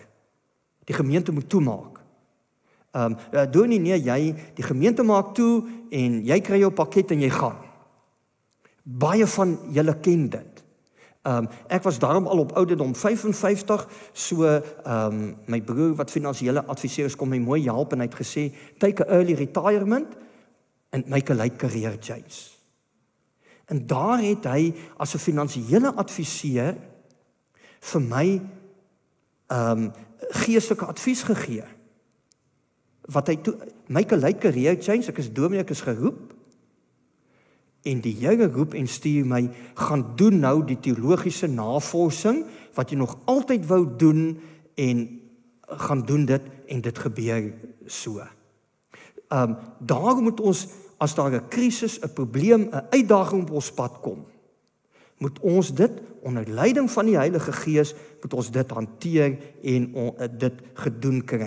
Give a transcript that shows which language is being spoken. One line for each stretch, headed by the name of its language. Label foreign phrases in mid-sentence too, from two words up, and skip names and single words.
Afrikaans: Die gemeente moet toemaak. Dominee, nee, jy, die gemeente maak toe, en jy kry jou pakket en jy gaan. Baie van julle ken dit. Ek was daarom al op ouderdom 55, so my broer wat finansiële adviseur is, kom my mooi help en hy het gesê,
English: take a early retirement and make a late career change.
Afrikaans: En daar het hy as 'n finansiële adviseur vir my geestelike advies gegee. Wat hy toe,
English: make a late career change,
Afrikaans: ek is dominee, ek is geroep, en die Here roep en stuur my, gaan doen nou die teologiese navorsing, wat jy nog altyd wou doen, en gaan doen dit, en dit gebeur so. Daarom moet ons, as daar 'n krisis, 'n probleem, 'n uitdaging op ons pad kom, moet ons dit, onder leiding van die Heilige Gees, moet ons dit hanteer en dit gedoen kry.